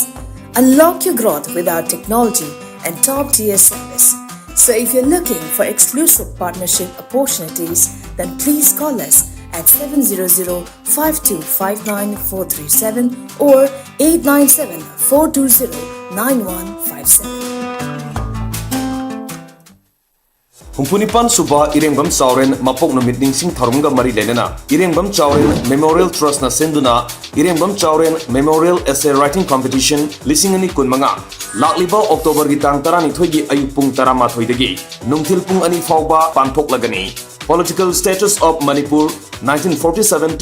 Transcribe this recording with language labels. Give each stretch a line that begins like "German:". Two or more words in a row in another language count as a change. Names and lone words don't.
English: Unlock your growth with our technology and top-tier service. So if you're looking for exclusive partnership opportunities, then please call us at 700-5259-437 or 897-420-9157.
Manipuri: Humpunipan Suba Irengbam Chauren Mapok Numit Ningsing Tharumga Mari Lenana Irengbam Chauren Memorial Trust na Senduna Irengbam Chauren Memorial Essay Writing Competition Lisingani Kunmanga Lakliba October Gitang Tarani Thoigi Ayupung Tarama Thoidagi Nungtil Pung Ani Fauba Pantok Lagani Political Status of Manipur 1947